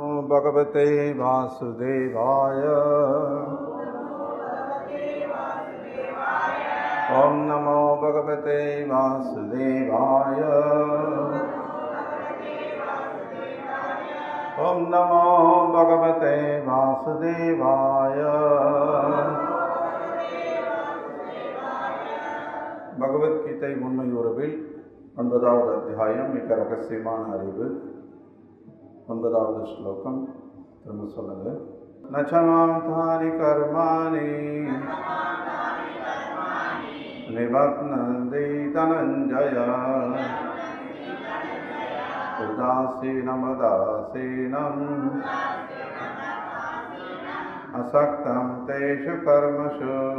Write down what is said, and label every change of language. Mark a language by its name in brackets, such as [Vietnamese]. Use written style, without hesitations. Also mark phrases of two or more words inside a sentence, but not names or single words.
[Sanskrit] भगवते वासुदेवाय। ओम नमो भगवते वासुदेवाय। ओम नमो भगवते वासुदेवाय। [Tamil] பகவத்கீதை உண்மை உறவில் 9வது அத்தியாயம் மிக ரகசியமான அறிவு. 9வது ஸ்லோகம் திரும்ப சொல்லுங்க. [Sanskrit] नचमाम् तानि कर्माणि निबध्नन्ति धनञ्जय उदासीनमदासीनम् असक्तम् तेषु कर्मसु.